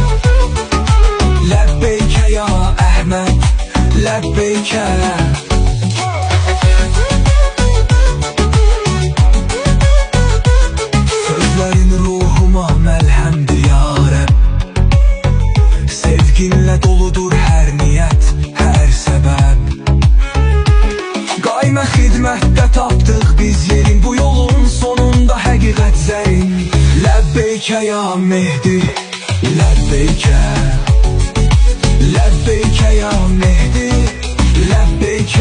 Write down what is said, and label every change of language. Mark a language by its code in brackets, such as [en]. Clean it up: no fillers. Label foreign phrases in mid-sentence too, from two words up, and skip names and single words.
[ar] لبيك يا أحمد، لبيك. [tr] Sözlerin ruhuma melhemdir ya Rab. Sevginle doludur her niyet, her sebep. [az] Qaymə xidmətdə tapdıq biz yerin, bu yolun sonunda həqiqət zərin. [ar] لبيك يا مهدي، لبيك. لبيك يا مهدي، لبيك.